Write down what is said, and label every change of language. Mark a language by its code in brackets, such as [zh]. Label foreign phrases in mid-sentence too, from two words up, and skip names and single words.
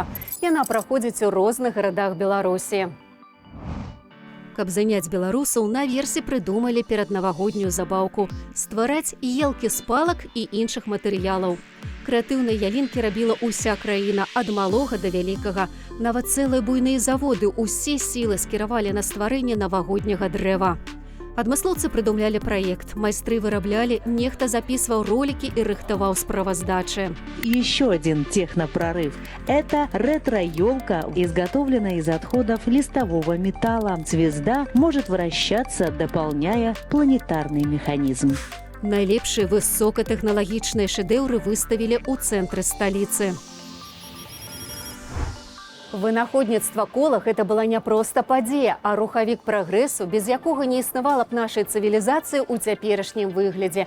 [be] Яна праходзіць у розных гарадах Беларусі. Каб заняць беларусаў, наверсе прыдумалі пераднавагоднюю забаўку – ствараць елкі з палак і іншых матэрыялаў. Крэатыўныя ялінкі рабіла ўся краіна, ад малога да вялікага. Нават цэлыя буйныя заводы ўсе сілы скіравалі на стварэнне навагодняга дрэва. Адмыслоўцы прыдумлялі праект, майстры выраблялі, нехта [ru] записывал ролики и [be] рыхтовал справоздачи. [ru] Еще один технопрорыв – это ретро-елка, изготовленная из отходов листового металла. Звезда может вращаться, дополняя планетарный механизм. [be] Найлепшие высокотехналагичные шэдэўры выставили у цэнтры столицы. Вынаходніцтва кола – гэта была не проста падзея, а рухавік прагрэсу, без якога не існавала б нашай цывілізацыі ў цяперашнім выглядзе.